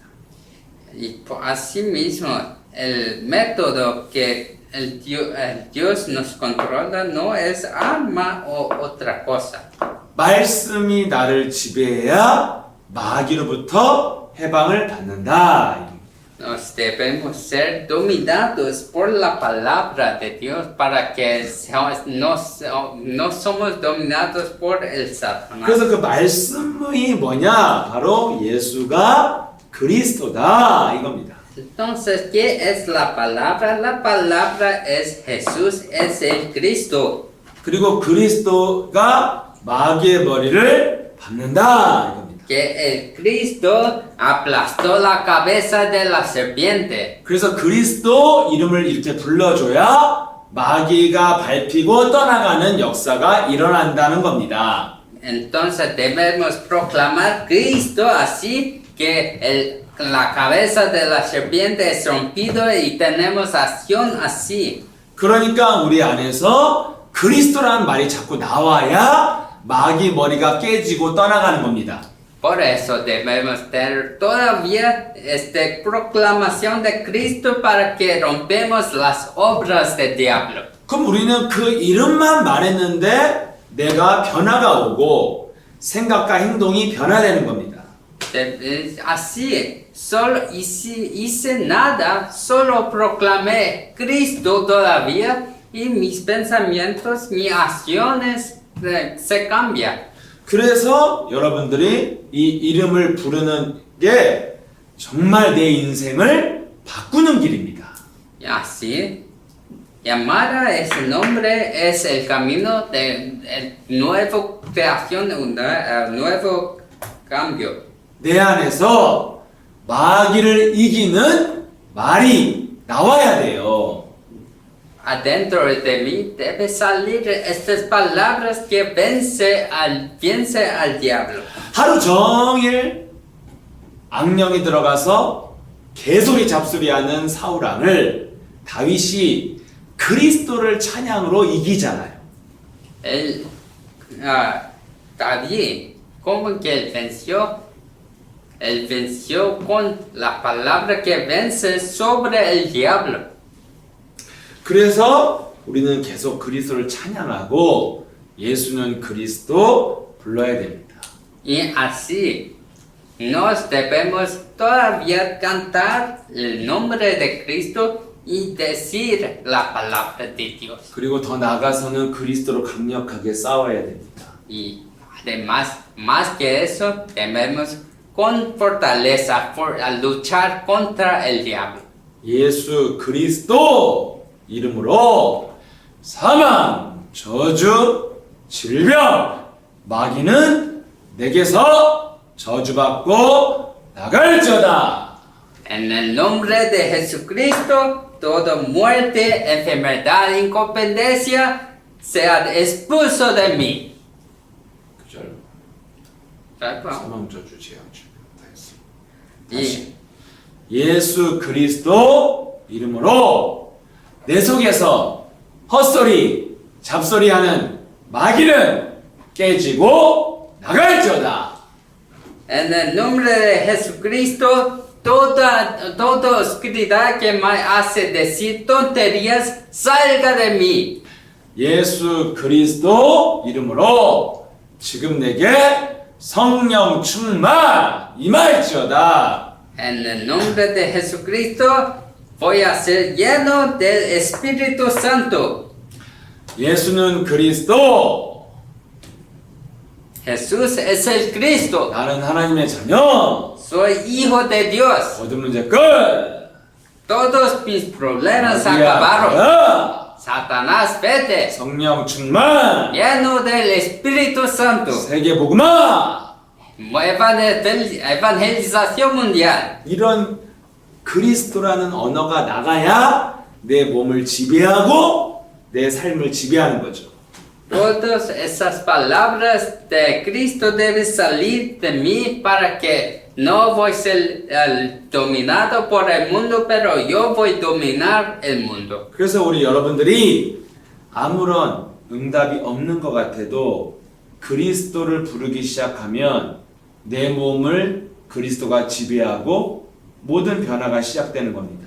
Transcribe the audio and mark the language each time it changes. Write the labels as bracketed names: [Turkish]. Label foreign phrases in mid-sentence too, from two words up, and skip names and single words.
[Spanish] Y así mismo, el método que el Dios nos controla no es arma o otra cosa. [Korean] 말씀이 나를 지배해야 마귀로부터 해방을 받는다. [Spanish] Nos debemos ser dominados por la palabra de Dios para que no somos dominados por el Satanás. [Korean] 그래서 그 말씀이 뭐냐? 바로 예수가 그리스도다 이겁니다. [Spanish] Entonces, ¿qué es la palabra? La palabra es Jesús, es el Cristo. [Korean] 그리고 그리스도가 마귀의 머리를 밟는다 이겁니다. [Spanish] Que el Cristo aplastó la cabeza de la serpiente. [Korean] 그래서 그리스도 이름을 이렇게 불러줘야 마귀가 밟히고 떠나가는 역사가 일어난다는 겁니다. [Spanish] Entonces debemos proclamar Cristo así que la cabeza de la serpiente es rompido y tenemos acción así. [Korean] 그러니까 우리 안에서 그리스도라는 말이 자꾸 나와야 마귀 머리가 깨지고 떠나가는 겁니다. [Spanish] Por eso debemos tener todavía esta proclamación de Cristo para que rompemos las obras del diablo. [Korean] 그럼 우리는 그 이름만 말했는데 내가 변화가 오고 생각과 행동이 변화되는 겁니다. [Spanish] Así, solo hice nada, solo proclamé Cristo todavía y mis pensamientos, mis acciones se cambian. [Korean] 그래서 여러분들이 이 이름을 부르는 게 정말 내 인생을 바꾸는 길입니다. [Spanish] Y así, llamar a ese nombre es el camino de nueva creación, un nuevo cambio. [Korean] 내 안에서 마귀를 이기는 말이 나와야 돼요. [Spanish] Adentro de mí debe salir estas palabras que vence al diablo. [Korean] 하루 종일 악령이 들어가서 개소리 잡소리하는 사울왕을 다윗이 그리스도를 찬양으로 이기잖아요. [Spanish] David, ¿cómo que él venció? Él venció con la palabra que vence sobre el diablo. [Korean] 그래서 우리는 계속 그리스도를 찬양하고 예수는 그리스도 불러야 됩니다. [Spanish] Y así nos debemos todavía cantar el nombre de Cristo y decir la palabra de Dios. [Korean] 그리고 더 나아가서는 그리스도로 강력하게 싸워야 됩니다. [Spanish] Y además, más que eso, debemos con fortaleza luchar contra el diablo. [Korean] 예수 그리스도 이름으로 사망, 저주, 질병, 마귀는 내게서 저주받고 나갈지어다. [Spanish] En el nombre de Jesucristo, toda muerte, enfermedad, incompetencia sea expulso de mí. [Korean] 그절 [Spanish] ¿Verdad? [Korean] 사망, 저주, 재앙, 질병 다 했습니다. [Spanish] Y [Korean] 예수 그리스도 이름으로 내 속에서 헛소리, 잡소리하는 마귀는 깨지고 나갈지어다. [Spanish] en el nombre de Jesucristo, toda oscuridad que me hace decir tonterías, salga de mí. [Korean] 예수 그리스도 이름으로 지금 내게 성령 충만 임할지어다. [Spanish] En el nombre de Jesucristo, voy a ser lleno del Espíritu Santo. [Korean] 예수는 그리스도, [Spanish] Jesús es el Cristo. [Korean] 나는 하나님의 자녀. [Spanish] Soy hijo de Dios. [Korean] 모든 문제 끝. [Spanish] Todos mis problemas se [Korean] 마귀야, [Spanish] acabaron. [Korean] 가라. [Spanish] Satanás, vete. [Korean] 성령 충만. [Spanish] Lleno del Espíritu Santo. [Korean] 세계 복음화. [Spanish] Evangelización mundial. [Korean] 이런 그리스도라는 언어가 나가야 내 몸을 지배하고 내 삶을 지배하는 거죠. [Spanish] Todas esas palabras de Cristo deben salir de mí para que no voy a ser dominado por el mundo, pero yo voy a dominar el mundo. [Korean] 그래서 우리 여러분들이 아무런 응답이 없는 것 같아도 그리스도를 부르기 시작하면 내 몸을 그리스도가 지배하고 모든 변화가 시작되는 겁니다.